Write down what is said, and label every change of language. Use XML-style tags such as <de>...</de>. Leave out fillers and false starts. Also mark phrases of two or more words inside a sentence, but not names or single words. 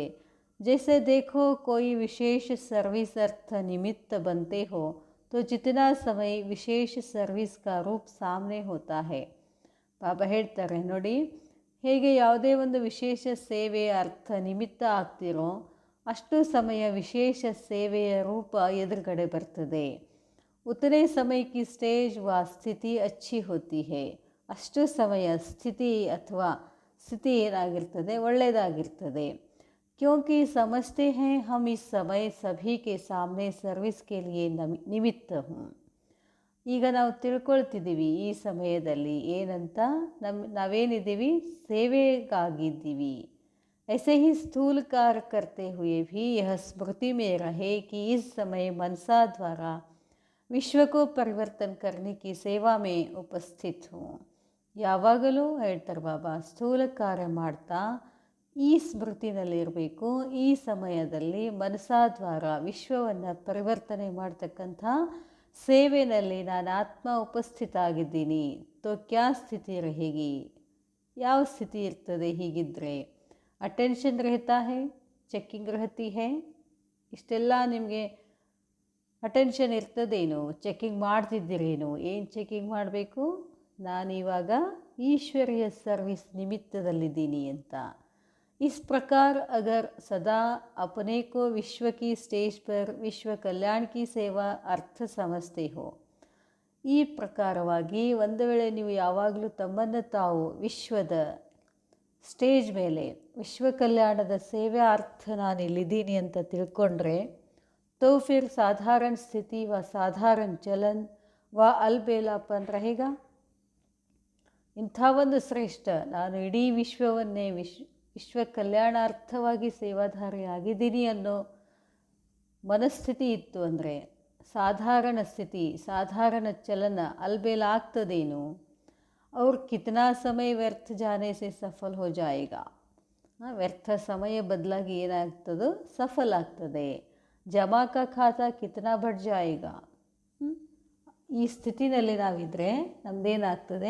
<hi>जैसे देखो कोई विशेष सर्विस अर्थ निमित्त बनते हो तो जितना समय विशेष सर्विस का रूप सामने होता है.</hi> <kn>ಬಾಬಾ ಹೇಳ್ತಾರೆ, ನೋಡಿ, ಹೇಗೆ ಯಾವುದೇ ಒಂದು ವಿಶೇಷ ಸೇವೆಯ ಅರ್ಥ ನಿಮಿತ್ತ ಆಗ್ತಿರೋ, ಅಷ್ಟು ಸಮಯ ವಿಶೇಷ ಸೇವೆಯ ರೂಪ ಎದುರುಗಡೆ ಬರ್ತದೆ.</kn> <hi>उतने समय के स्टेज व स्थिति अच्छी होती है.</hi> <kn>ಅಷ್ಟು ಸಮಯ ಸ್ಥಿತಿ ಏನಾಗಿರ್ತದೆ, ಒಳ್ಳೆಯದಾಗಿರ್ತದೆ.</kn> <hi>क्योंकि समझते हैं हम इस समय सभी के सामने सर्विस के लिए निमित्त हूँ.</hi> <kn>ಈಗ ನಾವು ತಿಳ್ಕೊಳ್ತಿದ್ದೀವಿ ಈ ಸಮಯದಲ್ಲಿ ಏನಂತ, ನಾವೇನಿದ್ದೀವಿ, ಸೇವೆಗಾಗಿದ್ದೀವಿ.</kn> <hi>ऐसे ही स्थूल कार्य करते हुए भी यह स्मृति में रहे कि इस समय मनसा द्वारा विश्व को परिवर्तन करने की सेवा में उपस्थित हूँ.</hi> <kn>ಯಾವಾಗಲೂ ಹೇಳ್ತಾರೆ ಬಾಬಾ, ಸ್ಥೂಲ ಕಾರ್ಯ ಮಾಡ್ತಾ ಈ ಸ್ಮೃತಿನಲ್ಲಿರಬೇಕು. ಈ ಸಮಯದಲ್ಲಿ ಮನಸಾದ್ವಾರ ವಿಶ್ವವನ್ನು ಪರಿವರ್ತನೆ ಮಾಡ್ತಕ್ಕಂಥ ಸೇವೆಯಲ್ಲಿ ನಾನು ಆತ್ಮ ಉಪಸ್ಥಿತ ಆಗಿದ್ದೀನಿ.</kn> <hi>तो क्या स्थिति रहेगी,</hi> <kn>ಯಾವ ಸ್ಥಿತಿ ಇರ್ತದೆ ಹೀಗಿದ್ದರೆ?</kn> <hi>अटेंशन रहता है, चेकिंग रहती है,</hi> <kn>ಇಷ್ಟೆಲ್ಲ ನಿಮಗೆ ಅಟೆನ್ಷನ್ ಇರ್ತದೇನು? ಚೆಕ್ಕಿಂಗ್ ಮಾಡ್ತಿದ್ದೀರೇನು? ಏನು ಚೆಕ್ಕಿಂಗ್ ಮಾಡಬೇಕು? ನಾನಿವಾಗ ಈಶ್ವರೀಯ ಸರ್ವಿಸ್ ನಿಮಿತ್ತದಲ್ಲಿದ್ದೀನಿ ಅಂತ.</kn> <hi>इस प्रकार अगर सदा अपने को विश्व की स्टेज पर विश्व कल्याण की सेवा अर्थ समझते हो,</hi> <kn>ಈ ಪ್ರಕಾರವಾಗಿ ಒಂದು ವೇಳೆ ನೀವು ಯಾವಾಗಲೂ ತಮ್ಮನ್ನು ತಾವು ವಿಶ್ವದ ಸ್ಟೇಜ್ ಮೇಲೆ ವಿಶ್ವ ಕಲ್ಯಾಣದ ಸೇವೆ ಅರ್ಥ ನಾನು ಇಲ್ಲಿದ್ದೀನಿ ಅಂತ ತಿಳ್ಕೊಂಡ್ರೆ,</kn> <hi>तो फिर साधारण स्थिति व साधारण चलन व अलबेलापन रहेगा.</hi> <kn>ಇಂಥ ಒಂದು ಶ್ರೇಷ್ಠ, ನಾನು ಇಡೀ ವಿಶ್ವವನ್ನೇ ವಿಶ್ವ ಕಲ್ಯಾಣಾರ್ಥವಾಗಿ ಸೇವಾಧಾರಿ ಆಗಿದ್ದೀನಿ ಅನ್ನೋ ಮನಸ್ಥಿತಿ ಇತ್ತು ಅಂದರೆ, ಸಾಧಾರಣ ಸ್ಥಿತಿ, ಸಾಧಾರಣ ಚಲನ अलबेला ಆಗ್ತದೇನು?</kn> <hi>और कितना समय व्यर्थ जाने से सफल हो जाएगा.</hi> <kn>ವ್ಯರ್ಥ ಸಮಯ ಬದಲಾಗಿ ಏನಾಗ್ತದೋ ಸಫಲ ಆಗ್ತದೆ.</kn> <hi>जमा का खाता कितना बढ़ जाएगा.</hi> <kn>ಈ ಸ್ಥಿತಿನಲ್ಲಿ ನಾವಿದ್ದರೆ ನಮ್ಮದೇನಾಗ್ತದೆ?</kn>